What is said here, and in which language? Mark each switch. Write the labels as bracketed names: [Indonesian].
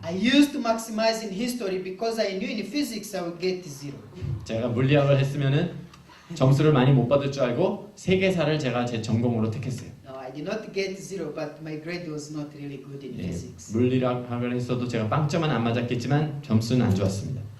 [English] I used to maximize in history because I knew in physics I would get zero. [Korean] 제가 물리학을 했으면은 점수를 많이 못 받을 줄 알고 세계사를 제가 제 전공으로 택했어요. [English] No, I did not get zero, but my grade was not really good in physics. [Korean] 물리학을 했어도 제가 빵점은 안 맞았겠지만 점수는 안 좋았습니다.